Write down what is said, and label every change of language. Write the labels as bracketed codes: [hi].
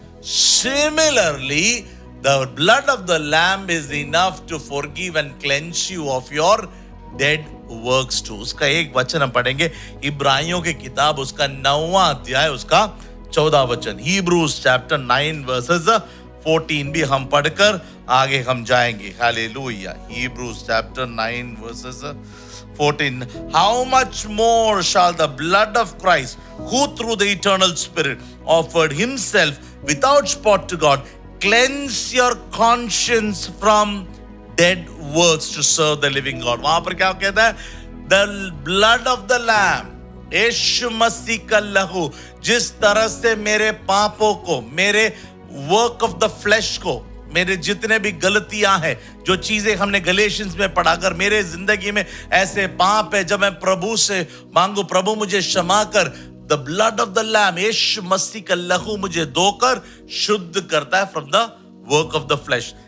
[en] Similarly, the blood of the Lamb is enough to forgive and cleanse you of your dead works too. [hi] उसका एक वचन हम पढ़ेंगे, इब्रानियों की किताब उसका 9वां अध्याय उसका 14 वचन. [en] Hebrews chapter 9 verses 14 [hi] भी हम पढ़कर आगे हम जाएंगे. [en] Hallelujah. Hebrews chapter 9 verses 14. How much more shall the blood of Christ, who through the eternal Spirit offered himself without spot to God, cleanse your conscience from dead works to serve the living God. [hi] वहां पर क्या कहता है? [en] The blood of the Lamb, [hi] यीशु मसीह का लहू, जिस तरह से मेरे पापों को, मेरे [en] work of the flesh [hi] को, मेरे जितने भी गलतियां हैं, जो चीजें हमने गलेशियंस में पढ़ा, अगर मेरे जिंदगी में ऐसे पाप है, जब मैं प्रभु से मांगू, प्रभु मुझे क्षमा कर, [en] the blood of the lamb, [hi] यीशु मसीह का लहू मुझे धोकर शुद्ध करता है [en] From the work of the flesh.